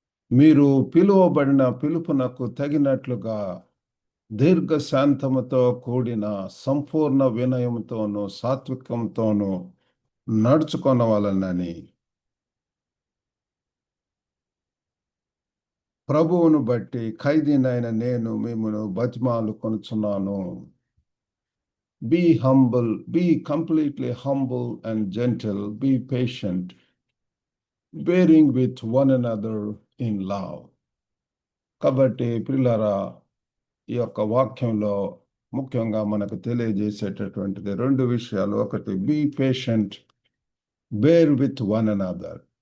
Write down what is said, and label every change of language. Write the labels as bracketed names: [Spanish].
[Telugu] మీరు పిలువబడిన పిలుపునకు తగినట్లుగా దీర్ఘశాంతముతో కూడిన సంపూర్ణ వినయముతోనూ సాత్వికంతోనూ నడుచుకొనవలెనని ప్రభువును బట్టి ఖైదీనైన నేను మిమ్మును బతిమాలుకొనుచున్నాను. [English] Be humble, be completely humble and gentle, be patient, bearing with one another in love. [Telugu] కాబట్టి ప్రియులారా, ఈ యొక్క వాక్యంలో ముఖ్యంగా మనకు తెలియజేసేటటువంటిది 2 విషయాలు. [English] ఒకటి, be patient, bear with one another.